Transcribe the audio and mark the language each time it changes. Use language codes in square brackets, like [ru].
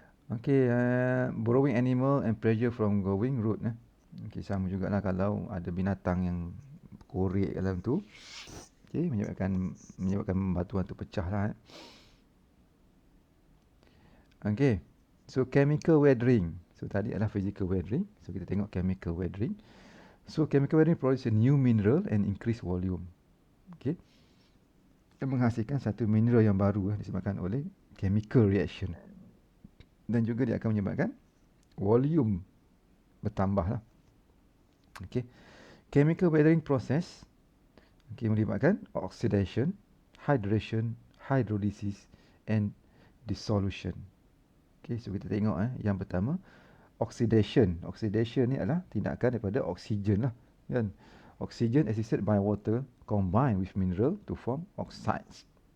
[en] Okey, borrowing animal and pressure from growing root. [ms] Okey, sama jugalah kalau ada binatang yang korek dalam tu. Okey, menyebabkan batuan tu pecah lah. [en] Okey, so chemical weathering. [ms] So tadi adalah physical weathering. So kita tengok [en] chemical weathering. So chemical weathering produce a new mineral and increase volume. Okey. [ms] Dia menghasilkan satu mineral yang baru disebabkan oleh chemical reaction. Dan juga dia akan menyebabkan volume bertambah lah. Okey. [en] Chemical weathering process [ms] melibatkan [en] oxidation, hydration, hydrolysis and dissolution. [ms] Okey, so kita tengok yang pertama, oxidation. Oxidation ni adalah tindakan daripada oksigen lah, kan. [en] Oxygen assisted by water combine with mineral to form oxides.